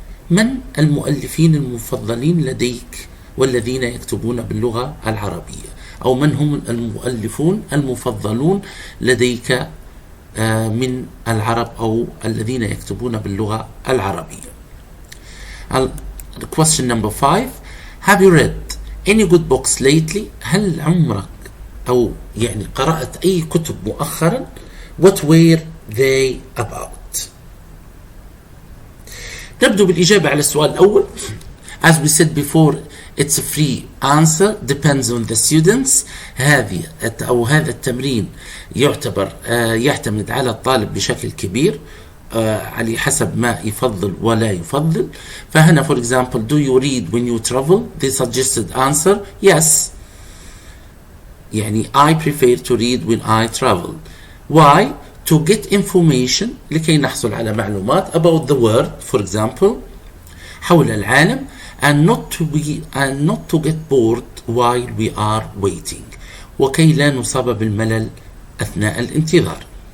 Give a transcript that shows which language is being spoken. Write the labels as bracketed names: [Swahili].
[Arabic] من المؤلفين المفضلين لديك والذين يكتبون باللغة العربية؟ أو من هم المؤلفون المفضلون لديك من العرب أو الذين يكتبون باللغة العربية؟ [English] Question number 5, have you read any good books lately? [Arabic] هل عمرك أو يعني قرأت أي كتب مؤخرا؟ [English] What were they about? [Arabic] نبدأ بالإجابة على السؤال الأول. [English] As we said before, it's a free answer, depends on the students. [Arabic] هذه أو هذا التمرين يعتمد على الطالب بشكل كبير على حسب ما يفضل ولا يفضل. فهنا [English] for example, do you read when you travel? The suggested answer, yes. [Arabic] يعني [English] I prefer to read when I travel. Why? To get information, [Arabic] لكي نحصل على معلومات [English] about the world, for example, [Arabic] حول العالم, [English] and not to get bored while we are waiting, [Arabic] وكي لا نصاب بالملل أثناء الانتظار.